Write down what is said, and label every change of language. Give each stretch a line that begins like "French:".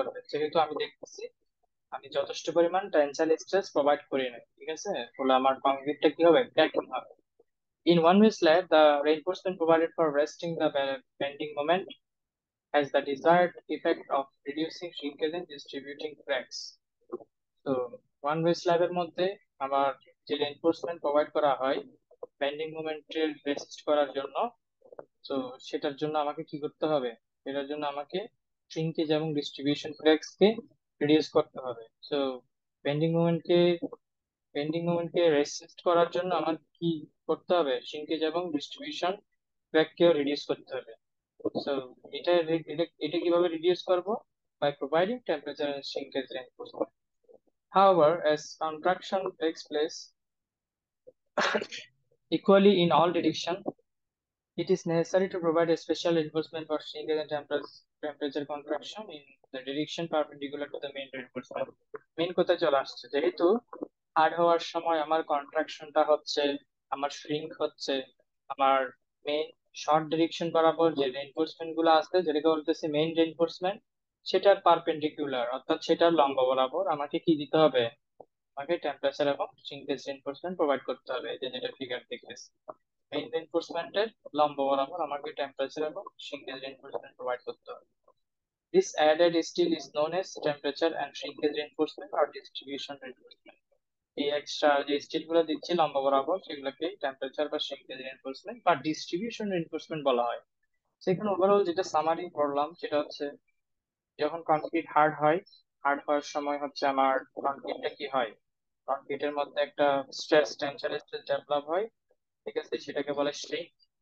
Bangla: যেহেতু আমি দেখতেছি আমি যথেষ্ট পরিমাণ টেনসাইল স্ট্রেস প্রোভাইড করি না, ঠিক আছে, ফলে আমার কংক্রিটটা কি হবে, ক্র্যাকিং হবে।
English: In one way slab, the reinforcement provided for resting the bending moment has the desired effect of reducing shrinkage and distributing cracks.
Bangla: তো ওয়ান ওয়ে স্ল্যাবের মধ্যে আমার যে রেইনফোর্সমেন্ট প্রোভাইড করা হয় বেন্ডিং মোমেন্টের রেসিস্ট করার জন্য, তো সেটার জন্য আমাকে কি করতে হবে, এটার জন্য আমাকে শ্রিঙ্কেজ এবং ডিস্ট্রিবিউশন ক্র্যাকস কে রিডিউস করতে হবে। তো বেন্ডিং মোমেন্টকে বেন্ডিং মোমেন্টকে রেসিস্ট করার জন্য আমার কি করতে হবে, শ্রিঙ্কেজ এবং ডিস্ট্রিবিউশন ক্র্যাক কেও রিডিউস করতে হবে।
English: So
Bangla: এটা কিভাবে রিডিউস করব,
English: by providing temperature and shrinkage reinforcement. However, as contraction takes place equally in all directions, it is necessary to provide a special reinforcement for shrinkage and temperature contraction in the direction perpendicular to the main reinforcement.
Bangla: Main কোথায় চলে আসছে, যেহেতু hard হওয়ার সময় আমার কন্ট্রাকশনটা হচ্ছে, আমার shrink হচ্ছে, আমার মেইন শর্ট ডিরেকশন বরাবর যে রেইনফোর্সমেন্ট গুলো আছে যেটাকে বলতেছে মেইন রেইনফোর্সমেন্ট, সেটার পারপেন্ডিকুলার অর্থাৎ সেটার লম্ব বরাবর আমাকে কি দিতে হবে, আমাকে টেম্পারেচার এবং শ্রিঙ্কেজ রেইনফোর্সমেন্ট প্রোভাইড করতে হবে, এই যে যেটা ফিগার দেখতেছি। মেইন রেইনফোর্সমেন্টের লম্ব বরাবর আমাকে টেম্পারেচার এবং শ্রিঙ্কেজ রেইনফোর্সমেন্ট প্রোভাইড করতে হবে।
English: This added steel is known as temperature and shrinkage reinforcement or distribution reinforcement.
Bangla: এই এক্সট্রা যে স্টিল গুলো দিচ্ছি লম্বা বরাবর সেগুলোকে টেম্পারেচার বা শ্রিঙ্কেজ রিইনফোর্সমেন্ট বা ডিস্ট্রিবিউশন রিইনফোর্সমেন্ট বলা হয়। সেখানে ওভারঅল যেটা সামারি পড়লাম সেটা হচ্ছে, যখন কনক্রিট হার্ড হয়, হার্ড হওয়ার সময় হচ্ছে আমার কনক্রিটটা কি হয়, কনক্রিটের মধ্যে একটা স্ট্রেস টেনশন স্ট্রেস ডেভেলপ হয়, ঠিক আছে, সেটাকে বলে শ্রিঙ্ক।